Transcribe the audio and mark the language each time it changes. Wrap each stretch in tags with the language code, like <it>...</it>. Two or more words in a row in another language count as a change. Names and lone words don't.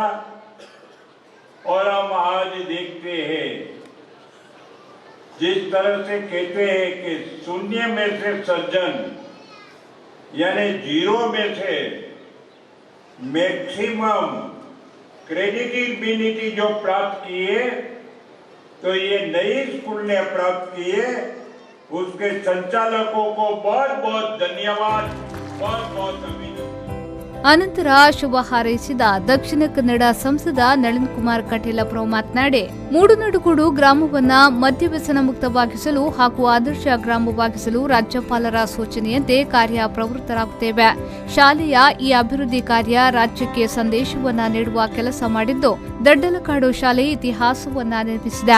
<hi>और हम आज देखते हैं जिस तरह से कहते हैं कि शून्य में से सर्जन यानी जीरो में से</hi> <en>maximum credibility</en> <hi>जो प्राप्त किए, तो ये नई स्कूल ने प्राप्त किए. उसके संचालकों को बहुत बहुत धन्यवाद, बहुत बहुत अभिनंदन.</hi> <kn>ಅನಂತರ ಶುಭ ಹಾರೈಸಿದ ದಕ್ಷಿಣ ಕನ್ನಡ ಸಂಸದ ನಳಿನ್ ಕುಮಾರ್ ಕಟೀಲ್ ಅವರು ಮಾತನಾಡಿ, ಮೂಡುನಡುಗೋಡು ಗ್ರಾಮವನ್ನ ಮದ್ಯವ್ಯಸನ ಮುಕ್ತವಾಗಿಸಲು ಹಾಗೂ ಆದರ್ಶ ಗ್ರಾಮವಾಗಿಸಲು ರಾಜ್ಯಪಾಲರ ಸೂಚನೆಯಂತೆ ಕಾರ್ಯ ಪ್ರವೃತ್ತರಾಗುತ್ತೇವೆ. ಶಾಲೆಯ ಈ ಅಭಿವೃದ್ಧಿ ಕಾರ್ಯ ರಾಜ್ಯಕ್ಕೆ ಸಂದೇಶವನ್ನ ನೀಡುವ ಕೆಲಸ ಮಾಡಿದ್ದು, ದಡ್ಡಲಕಾಡು ಶಾಲೆ ಇತಿಹಾಸವನ್ನ ನಿರ್ಮಿಸಿದೆ.</kn>